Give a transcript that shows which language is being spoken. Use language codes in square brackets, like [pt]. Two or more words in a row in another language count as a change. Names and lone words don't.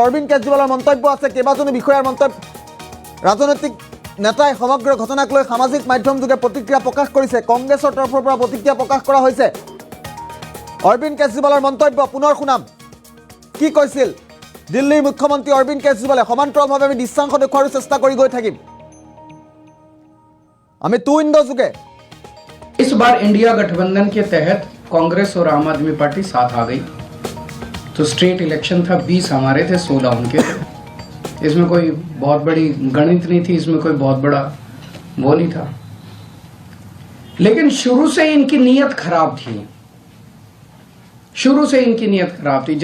[as] অৰবিন্দ কেজৰিৱালৰ মন্তব্য আছে, কেইবাজনো বিষয়াৰ মন্তব্য, ৰাজনৈতিক নেতাই সমগ্ৰ ঘটনাক লৈ সামাজিক মাধ্যমযোগে প্ৰতিক্ৰিয়া প্ৰকাশ কৰিছে। কংগ্ৰেছৰ তৰফৰ পৰা প্ৰতিক্ৰিয়া প্ৰকাশ কৰা হৈছে। অৰবিন্দ কেজৰিৱালৰ মন্তব্য পুনৰ শুনাম, কি কৈছিল দিল্লীৰ মুখ্যমন্ত্ৰী অৰবিন্দ কেজৰিৱালে। সমান্তৰালভাৱে আমি দৃশ্যাংশ দেখুৱাৰো চেষ্টা কৰি গৈ থাকিম। আমি [en] two window [as] যোগে [hi] इस बार इंडिया गठबंधन के तहत कांग्रेस और आम आदमी पार्टी साथ आ गई। तो [en] state election [hi] था, 20 हमारे थे, 16 उनके थे। इसमें कोई बहुत बड़ी गणित नहीं थी, इसमें कोई बहुत बड़ा वो नहीं था। लेकिन शुरू से इनकी नीयत खराब थी, शुरू से इनकी नीयत खराब थी।